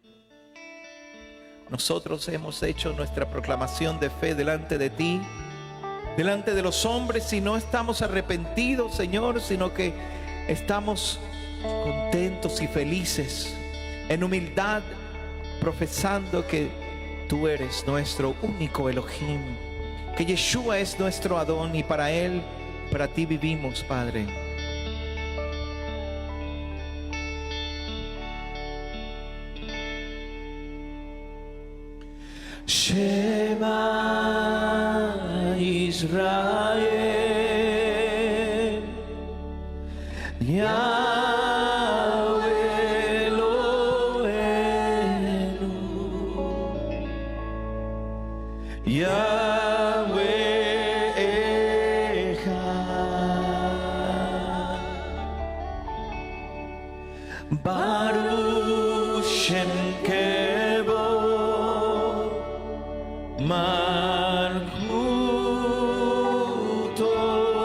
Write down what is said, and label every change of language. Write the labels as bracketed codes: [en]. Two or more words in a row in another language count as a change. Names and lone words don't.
[es] Nosotros hemos hecho nuestra proclamación de fe delante de ti, delante de los hombres, y no estamos arrepentidos, Señor, sino que estamos contentos y felices, en humildad, profesando que tú eres nuestro único Elohim, que Yeshua es nuestro Adón, y para Él, para ti vivimos, Padre. [he] שמע ישראל, יהוה אלהינו יהוה אחד ברוך שם כבוד מלכותו